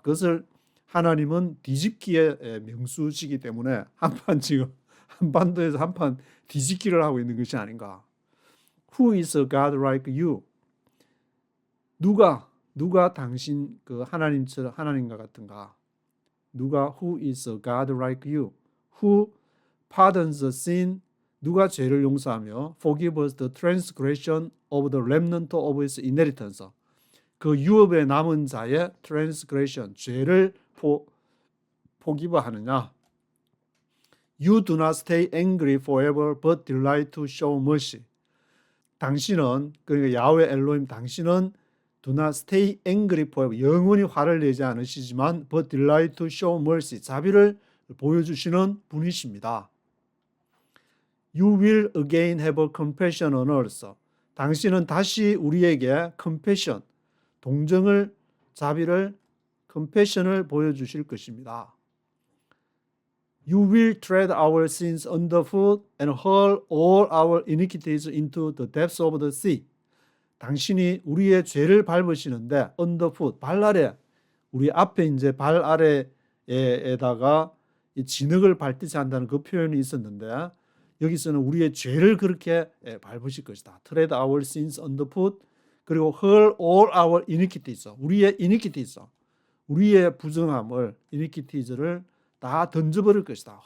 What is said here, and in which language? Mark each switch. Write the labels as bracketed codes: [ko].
[ko] 그것을 하나님은 뒤집기의 명수시기 때문에 지금 한반도에서 한판 뒤집기를 하고 있는 것이 아닌가. [en] Who is a God like you? [ko] 누가 당신 그 하나님과 같은가? 누가 [en] who is a God like you? Who pardons the sin? [ko] 누가 죄를 용서하며 [en] forgives the transgression of the remnant of his inheritance. [ko] 그 유업의 남은 자의 transgression, 죄를 forgive하느냐? [en] You do not stay angry forever, but delight to show mercy. [ko] 당신은 그러니까 야훼 엘로힘 당신은 [en] do not stay angry forever. [ko] 영원히 화를 내지 않으시지만 [en] but delight to show mercy. [ko] 자비를 보여주시는 분이십니다. [en] You will again have compassion on us. [ko] 당신은 다시 우리에게 compassion, 동정을, 자비를, compassion을 보여주실 것입니다. [en] You will tread our sins underfoot and hurl all our iniquities into the depths of the sea. [ko] 당신이 우리의 죄를 밟으시는데 underfoot, 발 아래, 우리 앞에 이제 발 아래에다가 이 진흙을 밟듯이 한다는 그 표현이 있었는데 여기서는 우리의 죄를 그렇게 밟으실 것이다. [en] Tread our sins underfoot [ko] 그리고 [en] hurl all our iniquities, [ko] 우리의 iniquities, 우리의 부정함을 iniquities를 다 던져버릴 것이다.